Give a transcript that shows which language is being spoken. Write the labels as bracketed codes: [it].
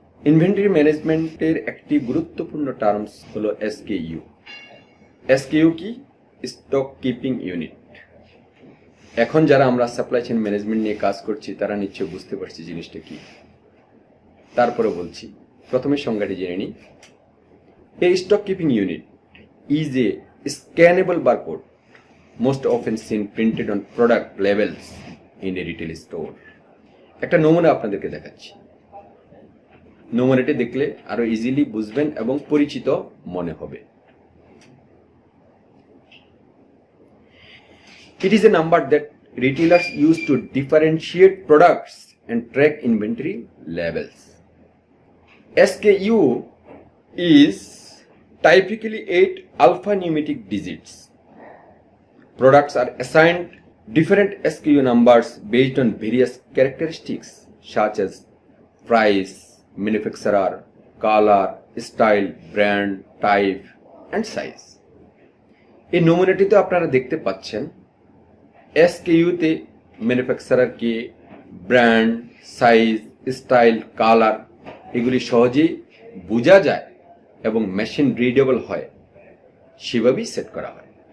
[bn] Inventory ম্যানেজমেন্টের একটি গুরুত্বপূর্ণ টার্মস হলো এসকেইউ। এসকেইউ কি? Stock keeping unit. এখন যারা আমরা সাপ্লাই চেইন ম্যানেজমেন্ট নিয়ে কাজ করছি তারা নিশ্চয়ই বুঝতে পারছি জিনিসটা কি। তারপরে বলছি, প্রথমে সংজ্ঞাটি জেনে নিই। [en] A stock keeping unit is a scannable barcode most often seen printed on product labels in a retail store. [bn] একটা নমুনা আপনাদেরকে দেখাচ্ছি। নমুনাটি দেখলে আরো ইজিলি বুঝবেন এবং পরিচিত মনে হবে। [en] It is a number that retailers use to differentiate products and track inventory levels. SKU is typically 8 alphanumeric digits. Products are assigned different SKU numbers based on various characteristics such as price, manufacturer, color, style, brand, type, and size. [bn] এই নমুনাটিতে আপনারা দেখতে পাচ্ছেন এসকেইউতে manufacturer কে, brand, size, style, colour এগুলি সহজেই বোঝা যায় এবং machine readable হয়, সেভাবেই সেট করা হয়।